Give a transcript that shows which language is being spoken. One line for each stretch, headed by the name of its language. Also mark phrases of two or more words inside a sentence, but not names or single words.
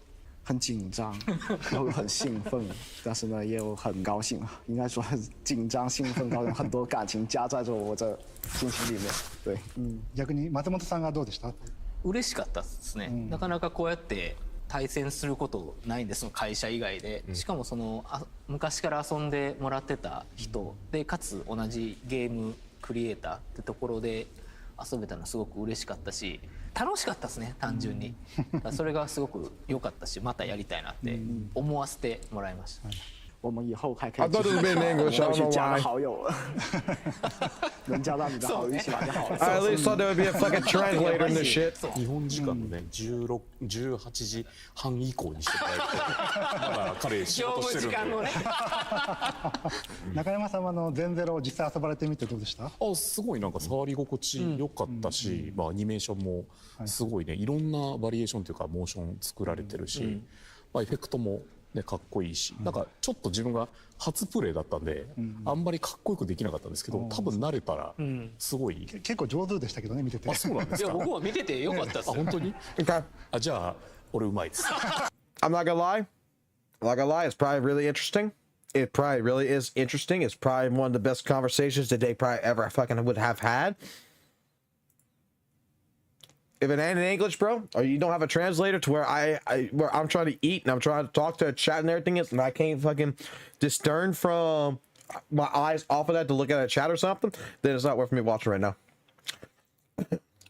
Chinese: 很紧张，然后很兴奋，但是呢，也有很高兴啊。应该说紧张、兴奋，高兴，很多感情加在着我这心情里面。对，
Japanese: 逆に松本さんがどうでした？嬉しかったですね。なかなかこうやって対戦することないんです、その会社以外で。しかもその昔から遊んでもらってた人で、かつ同じゲームクリエイターってところで遊べたのすごく嬉しかったし、楽しかったですね、単純に。それがすごく良かったし、またやりたいなって思わせてもらいました。
Chinese: 我们以后还可以继续加个好友，能加到你的好友一起玩就好了。
English: I at least thought there would be a fucking translator in this shit.
Japanese: 日本時間のね、18時半以降にしてもらえると、まだ彼仕事してるんで。中山さんは全ゼロを実際遊ばれてみてどうでした？すごいなんか触り心地良かったし、アニメーションもすごいね、いろんなバリエーションというかモーション作られてるし、エフェクトもね、かっこいいし、なんかちょっと自分が初プレイだったんで、あんまりかっこよくできなかったんですけど、多分慣れたらすごい、結構上手でしたけどね、見てて。あ、そうなんですか。いや、僕は見ててよかったっすよ。あ、本当に？あ、じゃあ俺うまいです。
English: I'm not gonna lie. I'm not gonna lie. It's probably really interesting. It probably really is interesting. It's probably one of the best conversations that they probably ever fucking would have had. If it ain't in English, bro, or you don't have a translator to where where I'm trying to eat and I'm trying to talk to a chat and everything is, and I can't fucking discern from my eyes off of that to look at a chat or something, then it's not worth me watching right now.